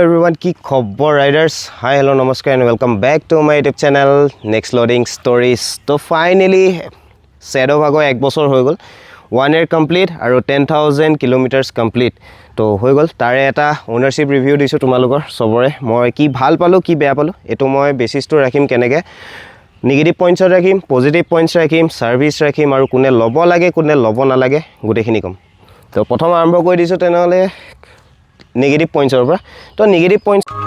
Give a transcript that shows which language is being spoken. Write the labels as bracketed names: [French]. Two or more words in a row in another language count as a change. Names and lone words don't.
[Assamese] everyone, কি খবৰ riders? [English] Hi, hello, namaskar and welcome back to my YouTube channel Next Loading Stories. [Assamese] তো finally Shadow ভাগো এক বছৰ হৈ গল [English] 1 year complete [Assamese] আৰু [English] 10,000 kilometers complete. [Assamese] তো হৈ গল তাৰে এটা [English] ownership review [Assamese] দিছো তোমালোকৰ সবৰে মই কি ভাল পালো কি বেয়া পালো এটো মই বেসিসটো ৰাখিম কেনেকে [English] negative points [Assamese] ৰাখিম [English] positive points [Assamese] ৰাখিম সাৰ্ভিস ৰাখিম আৰু কোনে লব লাগে কোনে লব নালাগে গুটেখিনি কম তো প্ৰথম আৰম্ভ কৰি দিছো তেনেহলে [English] negative points [Assamese] পৰা তো [English] negative points